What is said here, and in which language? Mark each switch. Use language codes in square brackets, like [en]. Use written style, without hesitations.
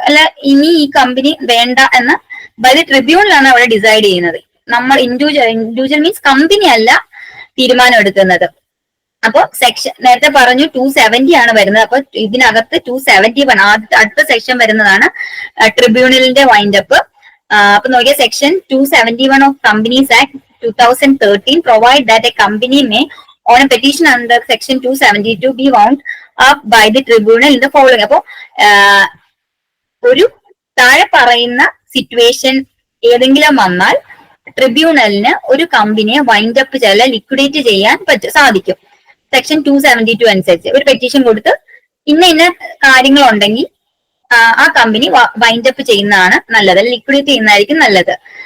[ml] അല്ല, ഇനി ഈ കമ്പനി വേണ്ട എന്ന് ബൈ ദി ട്രിബ്യൂണലാണ് അവിടെ ഡിസൈഡ് ചെയ്യുന്നത്. നമ്മൾ ഇൻഡിവിജ്വൽ മീൻസ് കമ്പനി അല്ല തീരുമാനം എടുക്കുന്നത്. അപ്പൊ സെക്ഷൻ നേരത്തെ പറഞ്ഞു 270 ആണ് വരുന്നത്. അപ്പൊ ഇതിനകത്ത് 271 അടുത്ത സെക്ഷൻ വരുന്നതാണ് ട്രിബ്യൂണലിന്റെ വൈൻഡ് അപ്പ്. അപ്പൊ നോക്കിയ [en] Section 271 of companies act 2013 provide that a company may on a petition under section 272 be wound up by the tribunal in the following. [ml] അപ്പൊ ഒരു താഴെ പറയുന്ന സിറ്റുവേഷൻ ഏതെങ്കിലും വന്നാൽ ട്രിബ്യൂണലിന് ഒരു കമ്പനിയെ വൈൻഡ് അപ്പ് ലിക്വിഡേറ്റ് ചെയ്യാൻ സാധിക്കും. സെക്ഷൻ 272 അനുസരിച്ച് ഒരു പെറ്റീഷൻ കൊടുത്ത് ഇന്ന കാര്യങ്ങളുണ്ടെങ്കിൽ ആ കമ്പനി വൈൻഡ് അപ്പ് ചെയ്യുന്നതാണ് നല്ലത്, അല്ലെങ്കിൽ ലിക്വിഡേറ്റ് ചെയ്യുന്നതായിരിക്കും നല്ലത്.